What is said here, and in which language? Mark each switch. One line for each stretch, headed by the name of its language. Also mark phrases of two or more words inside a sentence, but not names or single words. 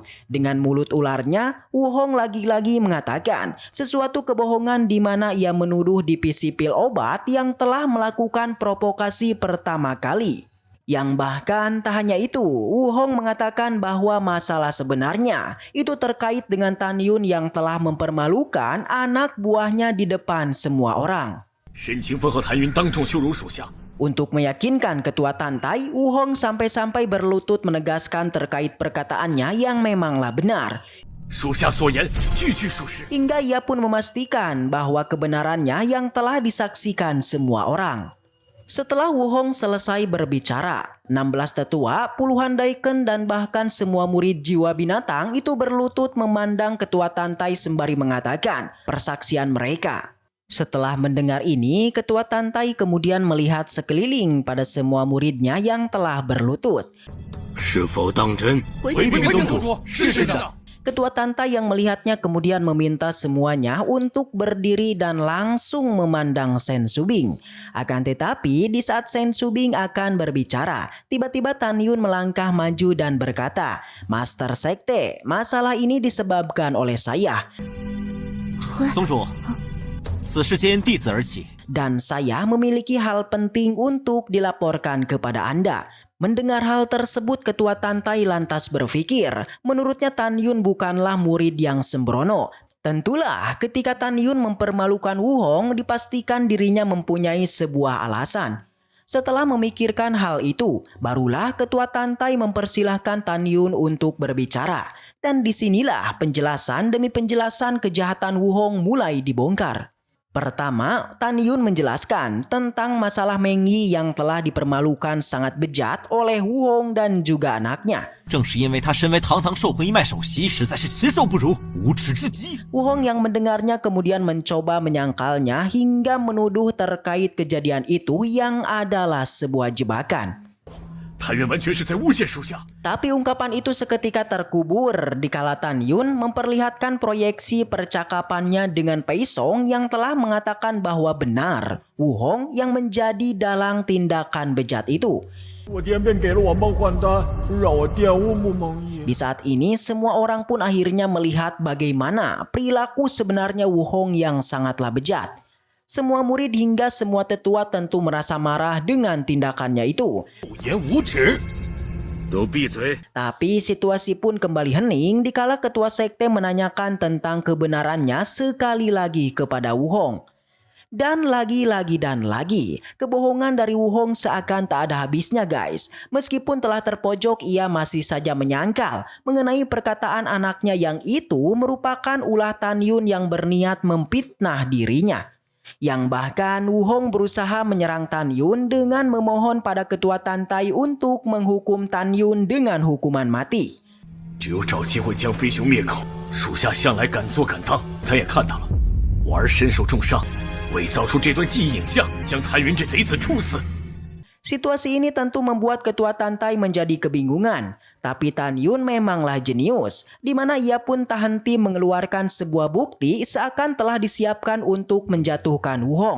Indonesian: Dengan mulut ularnya, Wu Hong lagi-lagi mengatakan sesuatu kebohongan di mana ia menuduh divisi pil obat yang telah melakukan provokasi pertama kali. Yang bahkan tak hanya itu, Wu Hong mengatakan bahwa masalah sebenarnya itu terkait dengan Tan Yun yang telah mempermalukan anak buahnya di depan semua orang.
Chinese: 沈清风和谭云当众羞辱属下。
Indonesian: Untuk meyakinkan ketua Tantai, Wu Hong sampai-sampai berlutut menegaskan terkait perkataannya yang memanglah benar.
Chinese: 属下所言句句属实。
Indonesian: Hingga ia pun memastikan bahwa kebenarannya yang telah disaksikan semua orang. Setelah Wu Hong selesai berbicara, 16 tetua, puluhan daikon dan bahkan semua murid jiwa binatang itu berlutut memandang ketua Tantai sembari mengatakan persaksian mereka. Setelah mendengar ini, ketua Tantai kemudian melihat sekeliling pada semua muridnya yang telah berlutut.
Chinese: 是否当真？回禀宗主，是真的。
Indonesian: Ketua Tantai yang melihatnya kemudian meminta semuanya untuk berdiri dan langsung memandang Sen Subing. Akan tetapi di saat Sen Subing akan berbicara, tiba-tiba Tan Yun melangkah maju dan berkata, "Master Sekte, masalah ini disebabkan oleh saya."
Chinese: 宗主，此事皆因弟子而起。
Indonesian: Dan saya memiliki hal penting untuk dilaporkan kepada Anda. Mendengar hal tersebut, ketua Tantai lantas berpikir, menurutnya Tan Yun bukanlah murid yang sembrono. Tentulah ketika Tan Yun mempermalukan Wu Hong, dipastikan dirinya mempunyai sebuah alasan. Setelah memikirkan hal itu, barulah ketua Tantai mempersilahkan Tan Yun untuk berbicara. Dan disinilah penjelasan demi penjelasan kejahatan Wu Hong mulai dibongkar. Pertama, Tan Yun menjelaskan tentang masalah Meng Yi yang telah dipermalukan sangat bejat oleh Wu Hong dan juga anaknya.
Chinese: 正是因为他身为堂堂受魂一脉首席，实在是禽兽不如，无耻至极。
Indonesian: Wu Hong yang mendengarnya kemudian mencoba menyangkalnya hingga menuduh terkait kejadian itu yang adalah sebuah jebakan.
Chinese: 谭元完全是在诬陷属下。
Indonesian: Tapi ungkapan itu seketika terkubur dikala Tan Yun memperlihatkan proyeksi percakapannya dengan Pei Song yang telah mengatakan bahwa benar Wu Hong yang menjadi dalang tindakan bejat itu.
Chinese: 我爹便给了我梦幻丹，让我玷污穆梦逸。
Indonesian: Di saat ini semua orang pun akhirnya melihat bagaimana perilaku sebenarnya Wu Hong yang sangatlah bejat. Semua murid hingga semua tetua tentu merasa marah dengan tindakannya itu.
Chinese: 不言无耻，都闭嘴！
Indonesian: Tapi situasi pun kembali hening dikala ketua sekte menanyakan tentang kebenarannya sekali lagi kepada Wu Hong. Dan lagi-lagi dan lagi, kebohongan dari Wu Hong seakan tak ada habisnya guys. Meskipun telah terpojok, ia masih saja menyangkal mengenai perkataan anaknya yang itu merupakan ulah Tan Yun yang berniat memfitnah dirinya. Yang bahkan Wu Hong berusaha menyerang Tan Yun dengan memohon pada ketua Tantai untuk menghukum Tan Yun dengan hukuman mati.
Chinese: 只有找机会将飞熊灭口，属下向来敢做敢当，咱也看到了，我儿身受重伤，伪造出这段记忆影像，将谭云这贼子处死。
Indonesian: Situasi ini tentu membuat ketua Tantai menjadi kebingungan. Tapi Tan Yun memanglah jenius, di mana ia pun tak henti mengeluarkan sebuah bukti seakan telah disiapkan untuk menjatuhkan Wu Hong.